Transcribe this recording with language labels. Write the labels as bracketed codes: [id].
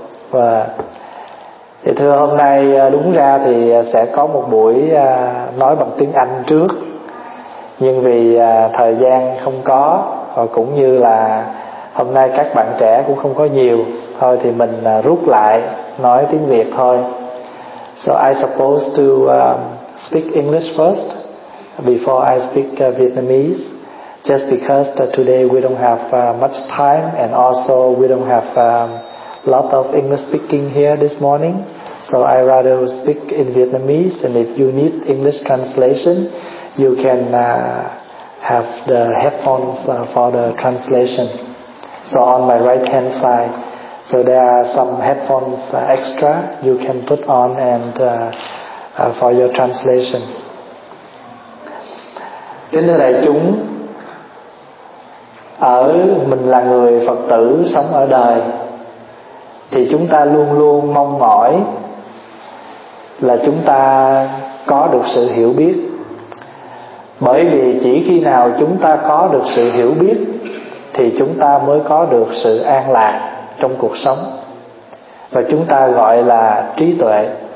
[vi] Và thì thưa, hôm nay đúng ra thì sẽ có một buổi nói bằng tiếng Anh trước, nhưng vì thời gian không có, và cũng như là hôm nay các bạn trẻ cũng không có nhiều, thôi thì mình rút lại nói tiếng Việt thôi. [en] So I supposed to speak English first before I speak Vietnamese, just because today we don't have much time, and also we don't have a lot of English speaking here this morning. So I rather speak in Vietnamese, and if you need English translation, you can have the headphones for the translation. So on my right hand side, so there are some headphones extra you can put on and for your translation. [vi] Kính thưa đại chúng, ở mình là người Phật tử sống ở đời thì chúng ta luôn luôn mong mỏi là chúng ta có được sự hiểu biết, bởi vì chỉ khi nào chúng ta có được sự hiểu biết thì chúng ta mới có được sự an lạc trong cuộc sống, và chúng ta gọi là trí tuệ.